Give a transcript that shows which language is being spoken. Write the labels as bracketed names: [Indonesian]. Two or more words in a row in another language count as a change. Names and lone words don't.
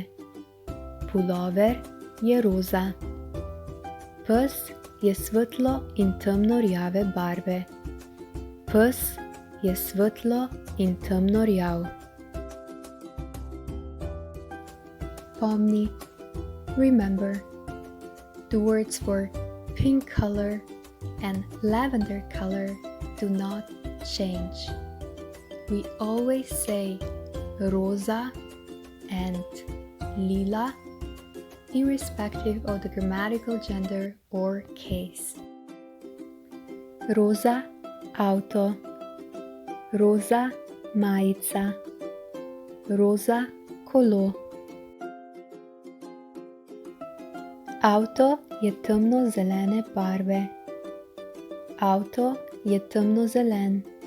[Slovenian] Pulover je roza. Pes je svetlo in temno rjave barve. Pes je svetlo in temno rjav. Pomni. [English] Remember, the words for pink color and lavender color do not change. We always say rosa and lila, irrespective of the grammatical gender or case. [Slovenian] Roza avto, roza majica, roza kolo. Avto je temno zelene barve. Avto je temno zelen.